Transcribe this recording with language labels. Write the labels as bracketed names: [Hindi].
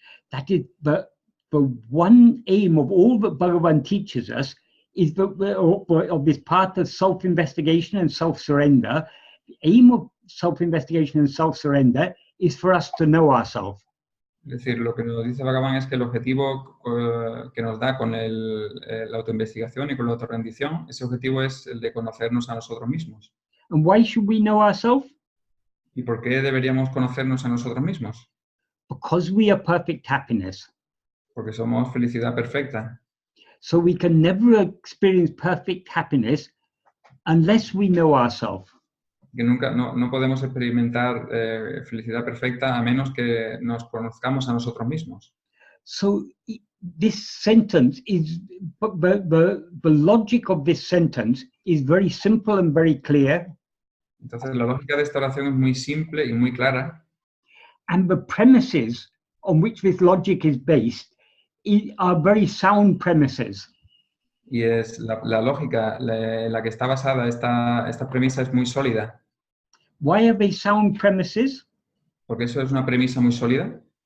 [English] That is the one aim of all that Bhagavan teaches us is of this path of self-investigation and self-surrender. The aim of self-investigation and self-surrender is for us to know ourselves. [Spanish] Es decir, lo que nos dice Bhagavan es que el objetivo que nos da con la autoinvestigación y con la autorrendición, ese objetivo es el de conocernos a nosotros mismos. [English] And why should we know ourselves? [Spanish] ¿Y por qué deberíamos conocernos a nosotros mismos? [English] Because we are perfect happiness. [Spanish] Porque somos felicidad perfecta. [English] So we can never experience perfect happiness unless we know ourselves. [Spanish] Que nunca, no podemos experimentar felicidad perfecta a menos que nos conozcamos a nosotros mismos. [English] So this sentence is, the logic of this sentence is very simple and very clear. [Spanish] Entonces la lógica de esta oración es muy simple y muy clara. [English] And the premises on which this logic is based are very sound premises. [Spanish] Y es la lógica en la que está basada esta premisa es muy sólida. [English] Why are they sound premises? [Spanish] Porque eso es una premisa muy sólida.